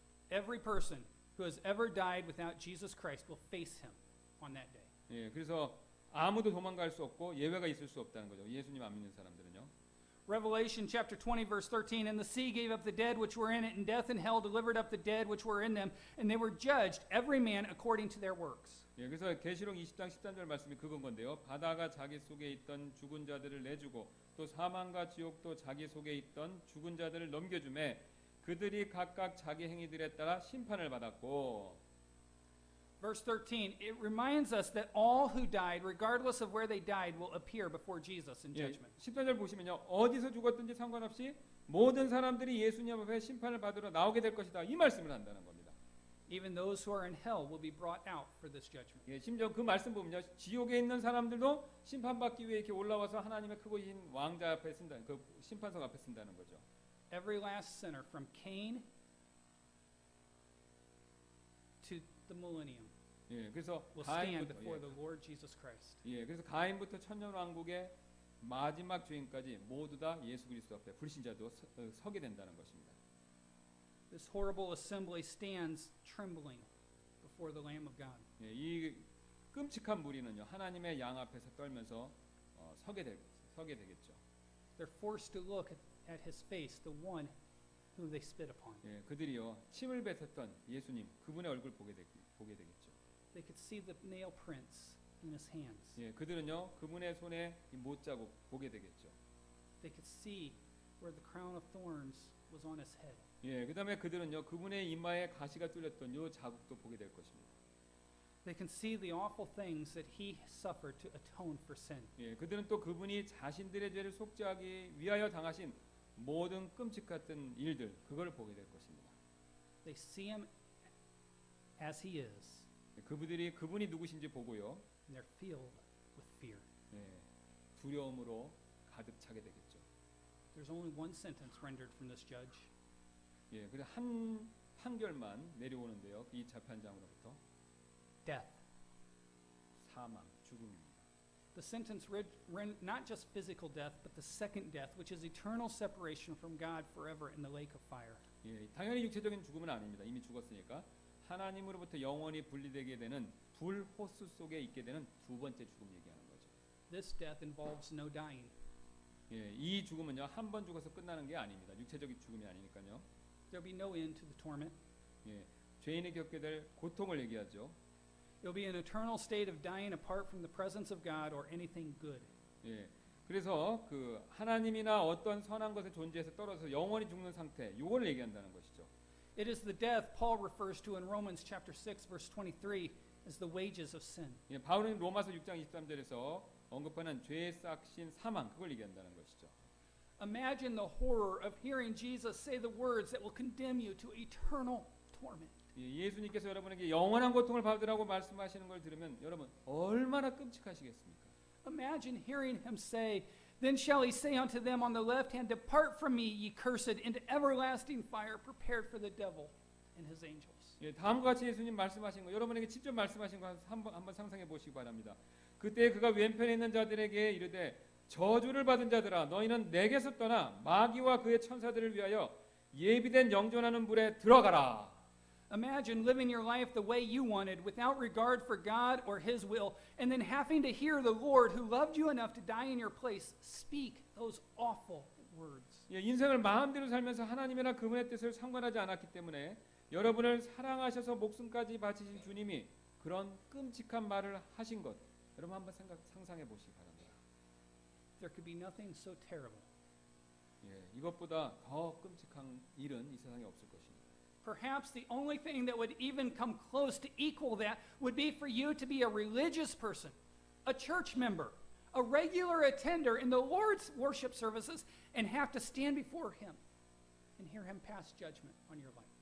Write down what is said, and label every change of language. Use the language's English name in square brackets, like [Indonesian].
[English] Every person who has ever died without Jesus Christ will face him on that day. [Korean] 예, 그래서 아무도 도망갈 수 없고 예외가 있을 수 없다는 거죠. 예수님 안 믿는 사람들은요. [English] Revelation chapter 20 verse 13, And the sea gave up the dead which were in it, and death and hell delivered up the dead which were in them, and they were judged every man according to their works. [Korean] 예, 그래서 계시록 20장 13절 말씀이 그건 건데요. 바다가 자기 속에 있던 죽은 자들을 내주고 또 사망과 지옥도 자기 속에 있던 죽은 자들을 넘겨주매 그들이 각각 자기 행위들에 따라 심판을 받았고. [English] Verse 13, it reminds us that all who died, regardless of where they died, will appear before Jesus in [Korean] 예, [English] judgment. [Korean] 14절 보시면요. 어디서 죽었든지 상관없이 모든 사람들이 예수님 앞에 심판을 받으러 나오게 될 것이다. 이 말씀을 한다는 겁니다. [English] Even those who are in hell will be brought out for this judgment. [Korean] 예, 심지어 그 말씀 보면요. 지옥에 있는 사람들도 심판받기 위해 이렇게 올라와서 하나님의 크고신 왕자 앞에 쓴다는 그 심판석 앞에 쓴다는 거죠. [English] Every last sinner from Cain to the millennium [Korean] 예, 그래서 [English] will stand [Korean] 가인부터 [English] before the Lord Jesus Christ. [Korean] 예, 그래서 가인부터 천년왕국의 마지막 죄인까지 모두 다 예수 그리스도 앞에 불신자도 서게 된다는 것입니다. [English] This horrible assembly stands trembling before the Lamb of God. [Korean] 예, 이 끔찍한 무리는요 하나님의 양 앞에서 떨면서 서게 되겠죠. [English] They're forced to look at his face, the one whom they spit upon. [Korean] 예, 그들이요 침을 뱉었던 예수님 그분의 얼굴 보게 되겠죠. [English] They could see the nail prints in his hands. [Korean] 예, 그들은요 그분의 손에 이 못자국 보게 되겠죠. [English] They could see where the crown of thorns was on his head. [Korean] 예, 그다음에 그들은요 그분의 이마에 가시가 뚫렸던 요 자국도 보게 될 것입니다. [English] They can see the awful things that he suffered to atone for sin. [Korean] 예, 그들은 또 그분이 자신들의 죄를 속죄하기 위하여 당하신 모든 끔찍했던 일들 그걸 보게 될 것입니다. [English] They see him as he is, [Korean] 그분이 누구신지 보고요. [English] and they're filled with fear. [Korean] 예, 두려움으로 가득 차게 되겠죠. [English] There's only one sentence rendered from this judge. [Korean] 예, 그래서 한 판결만 내려오는데요. 이 재판장으로부터 [English] Death. [Korean] 사망, 죽음입니다. [English] The sentence not just physical death, but the second death, which is eternal separation from God forever in the lake of fire. [Korean] 예, 당연히 육체적인 죽음은 아닙니다. 이미 죽었으니까 하나님으로부터 영원히 분리되게 되는 불 호수 속에 있게 되는 두 번째 죽음 얘기하는 거죠. [English] This death involves no dying. [Korean] 예, 이 죽음은요 한 번 죽어서 끝나는 게 아닙니다. 육체적인 죽음이 아니니까요. [English] There'll be no end to the torment. [Korean] 예, 죄인이 겪게 될 고통을 얘기하죠. [English] It'll be an eternal state of dying apart from the presence of God or anything good. [Korean] 예, 그래서 그 하나님이나 어떤 선한 것의 존재에서 떨어져서 영원히 죽는 상태, 요걸 얘기한다는 것이죠. [English] It is the death Paul refers to in Romans chapter 6 verse 23 as the wages of sin. [Korean] 예, 바울은 로마서 6장 23절에서 언급하는 죄의 싹신 사망 그걸 얘기한다는 것이죠. [English] Imagine the horror of hearing Jesus say the words that will condemn you to eternal torment. [Korean] 예, 예수님께서 여러분에게 영원한 고통을 받으라고 말씀하시는 걸 들으면 여러분 얼마나 끔찍하시겠습니까? [English] Imagine hearing him say, Then shall he say unto them on the left hand, Depart from me, ye cursed, into everlasting fire prepared for the devil and his angels. [Korean] 예, 다음과 같이 예수님 말씀하신 거 여러분에게 직접 말씀하신 거 한번 상상해 보시기 바랍니다. 그때 그가 왼편에 있는 자들에게 이르되 저주를 받은 자들아 너희는 내게서 떠나 마귀와 그의 천사들을 위하여 예비된 영존하는 불에 들어가라. [English] Imagine living your life the way you wanted without regard for God or his will, and then having to hear the Lord who loved you enough to die in your place speak those awful words. [Korean] 예, 인생을 마음대로 살면서 하나님이나 그분의 뜻을 상관하지 않았기 때문에 여러분을 사랑하셔서 목숨까지 바치신 주님이 그런 끔찍한 말을 하신 것 여러분 한번 상상해 보시기 바랍니다. [English] There could be nothing so terrible. [Korean] 예, 이것보다 더 끔찍한 일은 이 세상에 없을 것입니다. [English] Perhaps the only thing that would even come close to equal that would be for you to be a religious person, a church member, a regular attender in the Lord's worship services, and have to stand before him and hear him pass judgment on your life.